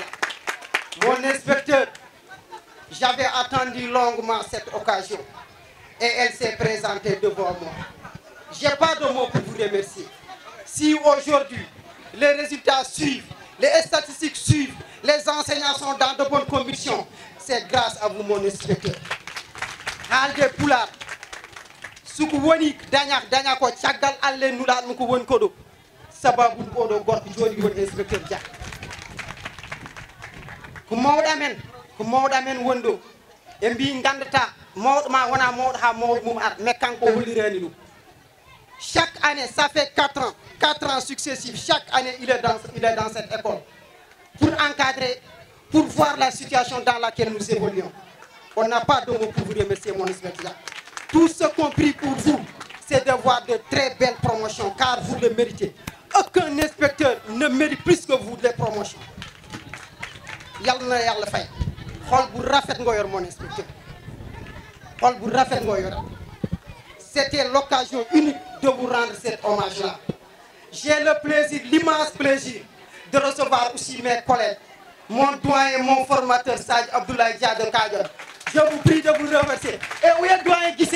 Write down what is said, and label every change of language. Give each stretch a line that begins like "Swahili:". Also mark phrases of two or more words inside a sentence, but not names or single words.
French: Mon inspecteur, j'avais attendu longuement cette occasion et elle s'est présentée devant moi. Je n'ai pas de mots pour vous remercier. Si aujourd'hui, les résultats suivent, les statistiques suivent, les enseignants sont dans de bonnes conditions, c'est grâce à vous, mon inspecteur.
Fula: Alde Poulard, suku woni daña ko caggal alle nula ɗum ko woni koɗo sababu oɗo gorko joni woni inspecteur Dia ko mawɗo men woni ɗo e mbi gandata mawɗo ma wona mawɗo ha mawɗo mum ar mais kanko hollirani ɗum.
French: Chaque année, ça fait 4 ans successifs, chaque année il est dans cette école pour encadrer, pour voir la situation dans laquelle nous évoluons. On n'a pas de mots pour vous remercier, mon inspecteur. Tout ce qu'on prie pour vous, c'est de voir de très belles promotions, car vous le méritez. Aucun inspecteur ne mérite plus que vous des promotions.
Wolof: Yalla na yalla fay. Xol bu rafet nga yor,
French: mon inspecteur.
Wolof: Xol bu rafet nga yor.
French: C'était l'occasion unique de vous rendre cet hommage-là. J'ai le plaisir, l'immense plaisir de recevoir aussi mes collègues, mon doyen, mon formateur, Sadj Abdoulaye Dia de Kadior. Je vous prie de vous remercier. Et où est le doyen Guissé?